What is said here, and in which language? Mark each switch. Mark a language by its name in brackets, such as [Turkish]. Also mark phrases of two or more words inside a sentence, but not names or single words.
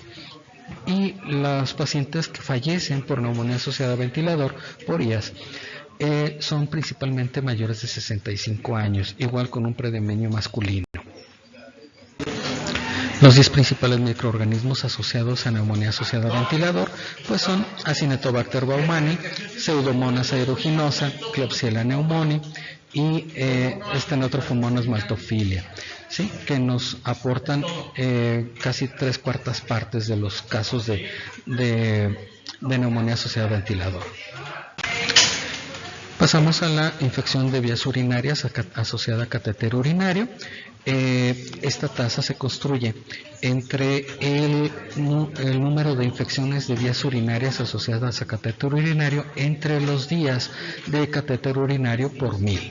[Spanish] Y los pacientes que fallecen por neumonía asociada a ventilador, por IAS, son principalmente mayores de 65 años, igual con un predominio masculino. Los 10 principales microorganismos asociados a neumonía asociada a ventilador pues son Acinetobacter baumannii, Pseudomonas aeruginosa, Klebsiella pneumoniae y Stenotrophomonas maltophilia, ¿sí? Que nos aportan casi 3/4 partes de los casos de neumonía asociada a ventilador. Pasamos a la infección de vías urinarias asociada a catéter urinario. Esta tasa se construye entre el número de infecciones de vías urinarias asociadas a catéter urinario entre los días de catéter urinario por 1000.